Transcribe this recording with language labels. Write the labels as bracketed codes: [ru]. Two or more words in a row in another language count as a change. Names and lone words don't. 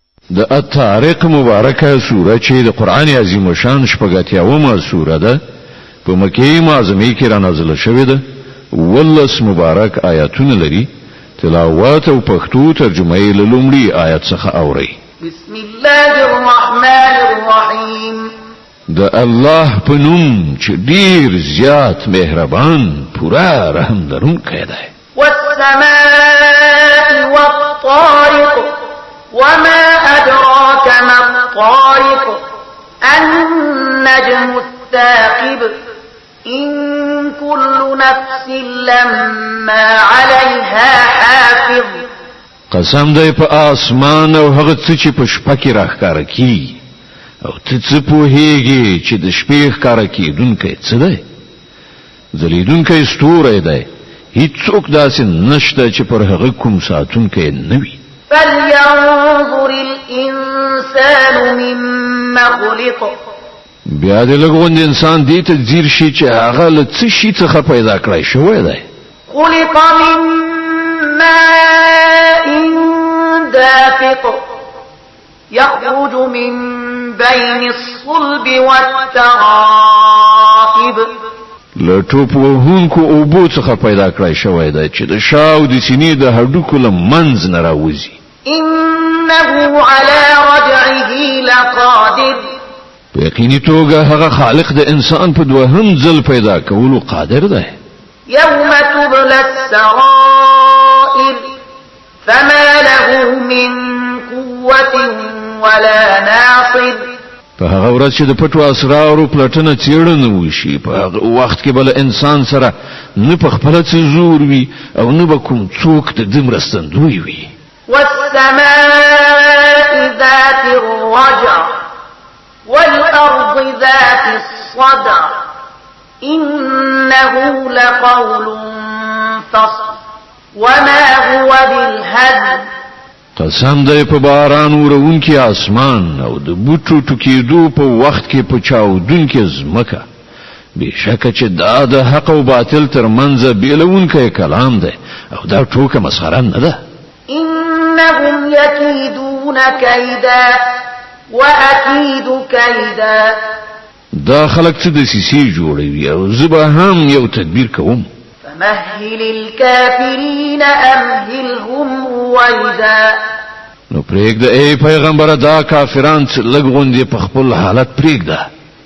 [ps] د الطارق مبارکه سوره چې د قران عظیم شان شپږاتیاومه سوره ده په مکه معظمه کې را نازله شوې ده ولس مبارک آیاتونه لري تلاوت او پښتو ترجمه یې لومړی آیت څخه اوري [ar] بسم الله الرحمن الرحیم [ps] د الله په نوم چې ډیر زیات مهربان پورا رحم لرونکی دی [ar] والسماء والطارق وما أدراك ما الطارق النجم الثاقب إن كل نفس لما عليها حافظ [ps] قسم دی په اسمان او هغه څه چې په شپه کې راښکاره کیږي او ته څه پوهیږي چې د شپې ښکاره کیدونکی څه دی ځلیدونکی ستوری دی هیڅوک داسې نشته چې پر هغه کوم ساتونکی نه وي [ar] فلينظر الإنسان مما خلق [ps] بیا د لګوند انسان دې ته ځیر شي چې هغه له څه شي څخه پیدا کړی شوی دی [ar] خلق من ماء دافق يخرج من بين الصلب والترائب [ps] لټوپ وهونکو اوبو څخه پیدا کړی شوی دی چې د شاو د سینې د هډوکو له منځ نه راوځي [ar] إنه على رجعه لقادر [ps] په یقیني توګه هغه خالق د انسان په دوهم ځل پیدا کولو قادر دی [ar] يوم تبلى السرائر فما له من قوة ولا ناصر [ps] په هغه ورځ چې د پټو اسرارو پلټنه څېړنه وشي په هغه وخت کې بل انسان سره نه په خپل څه زور وي او نه به کوم څوک د دې مرستندوی وي [ar] والسماء ذات الرجع والأرض ذات الصدع إنه لقول فصل وما هو بالهزل [ps] قسم دی په باران ورونکي اسمان او د بوټو ټکیدو په وخت کې په چاودونکي زمکه بشکه چې دا د حق او باطل ترمنځ بیلونکی کلام دی او دا ټوکه مسخره نه ده [ar] إنهم يكيدون كيدا وأكيد كيدا [ps] دا خلق څه د سیسي جوړوي او زبا هم یو تدبیر کوم [ar] فمهل الكافرين أمهلهم رويدا [ps] نو پرېږده ای پیغمبر دا کافران چې لږ غوندې په خپل حالت پرېږده